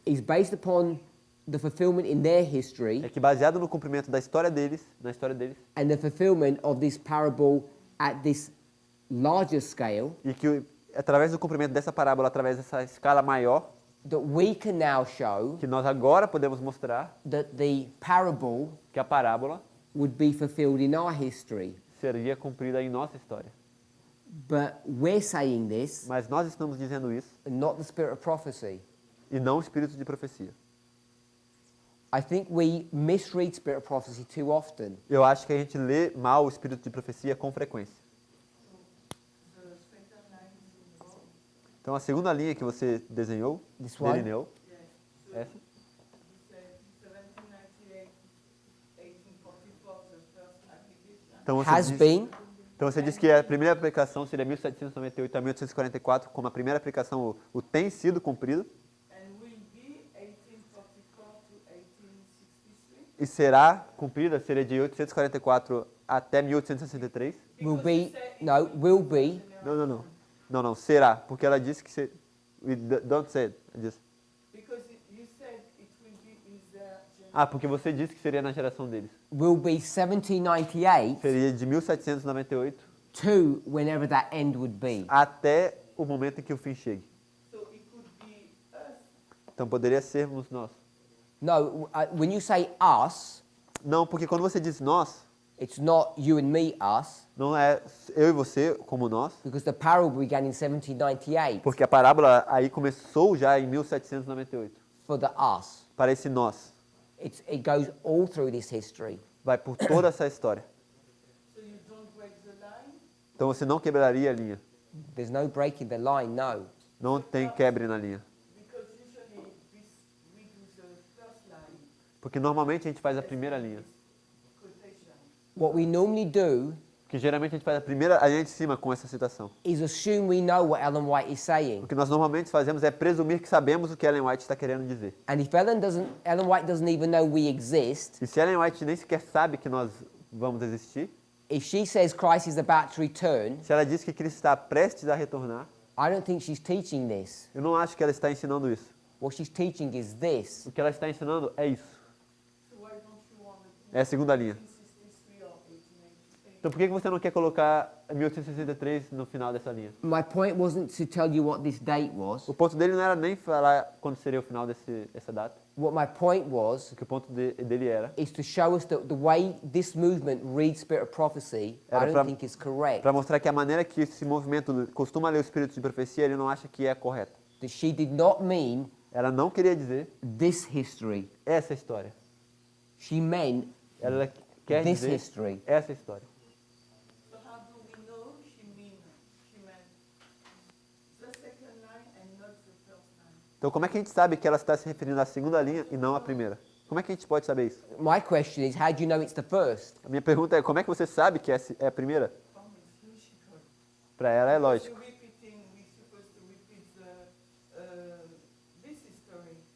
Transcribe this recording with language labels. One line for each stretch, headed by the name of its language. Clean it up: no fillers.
English: is based upon the fulfillment in their history
Portuguese: é que, baseado no cumprimento da história deles, na história deles,
English: and the fulfillment of this parable at this larger scale,
Portuguese: e que através do cumprimento dessa parábola, através dessa escala maior,
English: that we can now show
Portuguese: que nós agora podemos mostrar
English: that the parable
Portuguese: que a parábola
English: would be fulfilled in our history.
Portuguese: seria cumprida em nossa história.
English: But we're saying this,
Portuguese: Mas nós estamos dizendo isso
English: and not the spirit of prophecy.
Portuguese: e não o espírito de profecia.
English: I think we misread spirit of prophecy too often.
Portuguese: Eu acho que a gente lê mal o espírito de profecia com frequência. Então a segunda linha que você desenhou,
English: This one?
Portuguese: delineou, essa, então
English: Has been,
Portuguese: então você disse que a primeira aplicação seria 1798 a 1844, como a primeira aplicação o tem sido cumprido. E será cumprida, seria de 844 até 1863.
English: will be, no, will be,
Portuguese: Não, será, porque ela disse que
English: don't say it. Just... Because you said it will be in their generation.
Portuguese: Ah, porque você disse que seria na geração deles.
English: Will be 1798
Portuguese: Seria de 1798
English: to whenever that end would be.
Portuguese: até o momento em que o fim chegue.
English: So it could be us.
Portuguese: Então poderia sermos nós.
English: No, when you say us,
Portuguese: Não, porque quando você diz nós,
English: it's not you and me, us,
Portuguese: não é eu e você como nós,
English: because the parable began in 1798
Portuguese: porque a parábola aí começou já em 1798.
English: for the us.
Portuguese: Para esse nós.
English: It goes all through this history.
Portuguese: Vai por toda essa história.
English: So you don't break the line.
Portuguese: Então você não quebraria a linha.
English: There's no breaking the line, no.
Portuguese: Não tem quebre na linha.
English: Because usually we do the first line
Portuguese: Porque normalmente a gente faz a primeira linha.
English: quotation. What we normally do
Portuguese: Porque geralmente a gente faz a linha de cima com essa citação.
English: is assume we know what Ellen White is saying.
Portuguese: O que nós normalmente fazemos é presumir que sabemos o que Ellen White está querendo dizer.
English: And if Ellen White doesn't even know we exist,
Portuguese: E se Ellen White nem sequer sabe que nós vamos existir,
English: if she says Christ is about to return,
Portuguese: se ela diz que Cristo está prestes a retornar,
English: I don't think she's teaching this.
Portuguese: eu não acho que ela está ensinando isso.
English: What she's teaching is this.
Portuguese: O que ela está ensinando é isso.
English: So why don't you want to
Portuguese: É a segunda linha.
English: 63 or 1888?
Portuguese: Então por que você não quer colocar 1863 no final dessa linha?
English: My point wasn't to tell you what this date was.
Portuguese: O ponto dele não era nem falar quando seria o final dessa data.
English: What my point was
Portuguese: O que o ponto dele era
English: is to show us that the way this movement reads Spirit of Prophecy, I don't think is correct.
Portuguese: para mostrar que a maneira que esse movimento costuma ler o espírito de profecia, ele não acha que é correta.
English: That she did not mean
Portuguese: Ela não queria dizer
English: this history.
Portuguese: essa história.
English: She meant
Portuguese: Ela quer
English: this
Portuguese: dizer
English: history.
Portuguese: essa história.
English: So how do we know she meant the second line and not the first line?
Portuguese: Então como é que a gente sabe que ela está se referindo à segunda linha e não à primeira? Como é que a gente pode saber isso?
English: My question is, how do you know it's the first?
Portuguese: A minha pergunta é, como é que você sabe que essa é a primeira?
English: From it's logical.
Portuguese: Para ela é lógico.
English: We're supposed to repeat this history.